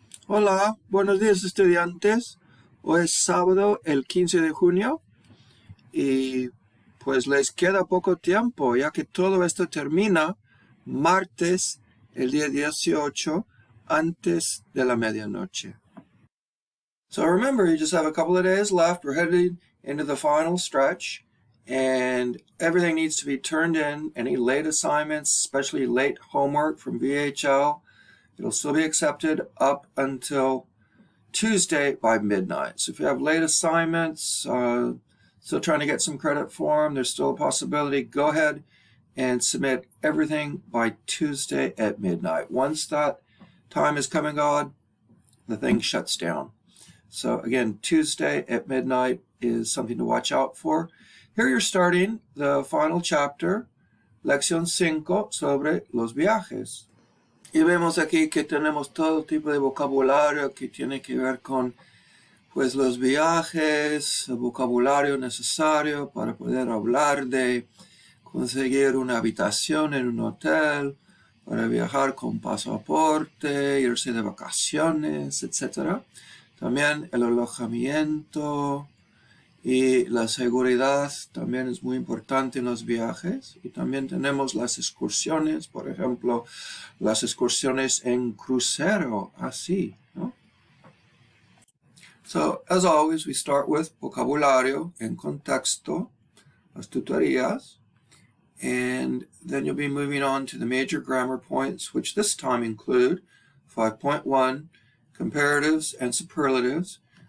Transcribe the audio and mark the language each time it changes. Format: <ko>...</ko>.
<es>Hola, buenos días estudiantes. Hoy es sábado, el 15 de junio, y pues les queda poco tiempo, ya que todo esto termina martes, el día 18, antes de la medianoche.</es> <en>So remember, you just have a couple of days left. We're heading into the final stretch, and everything needs to be turned in. Any late assignments, especially late homework from VHL, it'll still be accepted up until Tuesday by midnight. So if you have late assignments, still trying to get some credit for them, there's still a possibility. Go ahead and submit everything by Tuesday at midnight. Once that time is come and gone, the thing shuts down. So again, Tuesday at midnight is something to watch out for. Here you're starting the final chapter, Lección 5,</en> <es>sobre los viajes. Y vemos aquí que tenemos todo tipo de vocabulario que tiene que ver con pues los viajes, el vocabulario necesario para poder hablar de conseguir una habitación en un hotel, para viajar con pasaporte, irse de vacaciones, etc. También el alojamiento y la seguridad también es muy importante en los viajes. Y también tenemos las excursiones, por ejemplo, las excursiones en crucero, así, ¿no?</es> <en>So, as always, we start with</en> <es>vocabulario en contexto, las tutorías,</es> <en>and then you'll be moving on to the major grammar points, which this time include 5.1, comparatives and superlatives.</en>